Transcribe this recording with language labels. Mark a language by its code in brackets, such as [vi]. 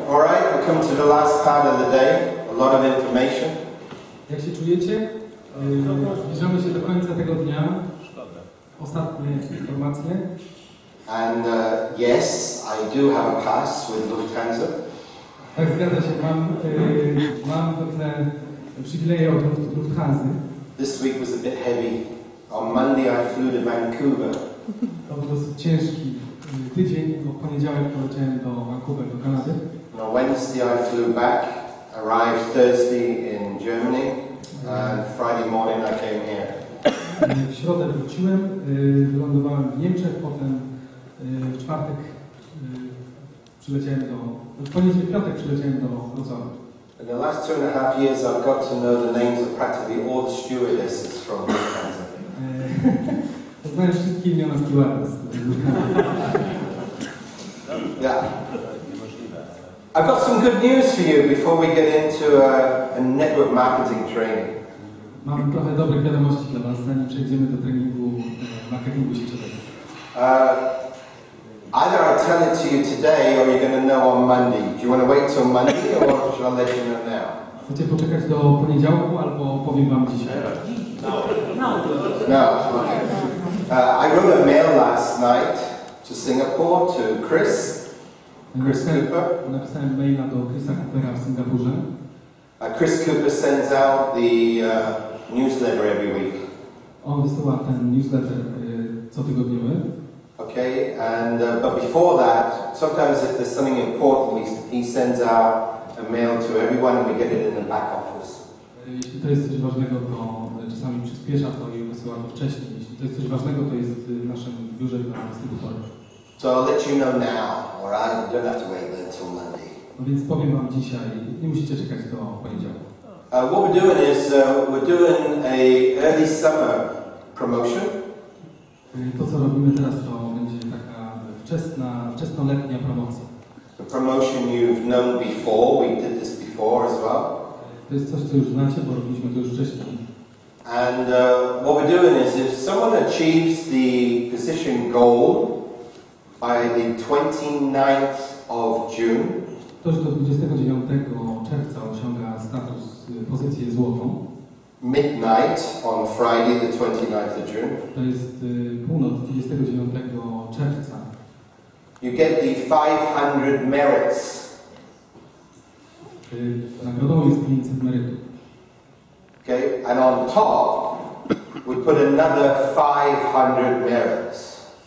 [en] All right, we come to the last part of the day. A lot of information. [pl] Jak się czujecie? Zbliżamy się do końca tego dnia. Ostatnie informacje. [en] And yes, I do have a pass with Lufthansa. [pl] Tak, zgadza się. Mam pewne przywileje od Lufthansa. [en] This week was a bit heavy. On Monday I flew to Vancouver. [pl] To był dosyć ciężki tydzień, bo w poniedziałek poleciałem do Vancouver, do Kanady. [en] On Wednesday I flew back, arrived Thursday in Germany, and Friday morning I came here. [pl] W środę wróciłem, wylądowałem w Niemczech, potem w czwartek przyleciałem w piątek przyleciałem do Wrocławia. [en] In the last 2.5 years I've got to know the names of practically all the stewardesses from Lufthansa. [pl] Poznałem wszystkie imiona stewardess. [en] Yeah. I've got some good news for you before we get into a network marketing training. [pl] Mam trochę dobrych wiadomości dla Was, zanim przejdziemy do treningu marketingu sieciowego. [en] Either I tell it to you today or you're going to know on Monday. Do you want to wait till Monday or shall I let you know now? [pl] Chcecie poczekać do poniedziałku albo powiem Wam dzisiaj? [en] No. Okay. I wrote a mail last night to Singapore to Chris Cooper. [pl] Napisałem maila do Chrisa Coopera w Singapurze. [en] Chris Cooper sends out the newsletter every week. [pl] On wysyła ten newsletter cotygodniowy. [en] Okay, and but before that, sometimes if there's something important, he sends out a mail to everyone, and we get it in the back office. [pl] Jeśli to jest coś ważnego, to czasami przyspiesza to i wysyła to wcześniej. Jeśli to jest coś ważnego, to jest w naszym biurze dla dystrybutorów. [en] So I'll let you know now, alright? You don't have to wait until Monday. [pl] No więc powiem Wam dzisiaj, nie musicie czekać do poniedziałku. [en] What we're doing is we're doing a early summer promotion. [pl] To, co robimy teraz, to będzie taka wczesnoletnia promocja. [en] The promotion you've known before. We did this before as well. [pl] To jest coś, co już znacie, bo robiliśmy to już wcześniej. [en] And what we're doing is, if someone achieves the position goal by the 29th of June, [pl] ktoś do 29 czerwca osiąga status, pozycję złotą. [en] Midnight on Friday, the 29th of June. [pl] To jest północ 29 czerwca. [en] You get the 500 merits. [pl] Nagrodą jest 500 merytów. [en] Okay, and on top, we put another 500 merits.